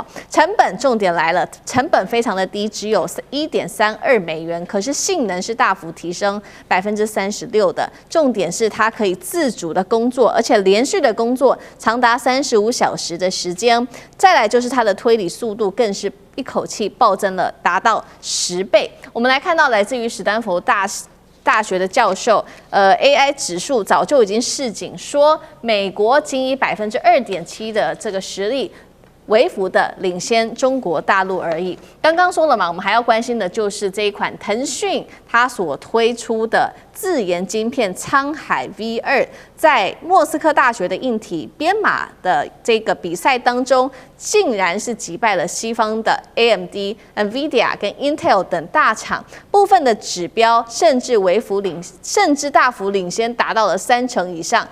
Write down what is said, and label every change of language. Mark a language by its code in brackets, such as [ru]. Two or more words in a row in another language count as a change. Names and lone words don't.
[zh] 成本重點來了，成本非常的低，只有1.32美元，可是性能是大幅提升36%的。重點是它可以自主的工作，而且連續的工作長達35小時的時間。再來就是它的推理速度更是一口氣暴增了，達到10倍。我們來看到來自於史丹佛大學的教授 ，AI 指數早就已經示警說，美國僅以2.7%的這個實力，微幅的領先中國大陸而已。剛剛說了嘛，我們還要關心的就是這一款騰訊它所推出的自研晶片滄海 V2，在莫斯科大學的硬體編碼的這個比賽當中，竟然是擊敗了西方的 AMD、NVIDIA 跟 Intel 等大廠，部分的指標甚至大幅領先，達到了30%以上。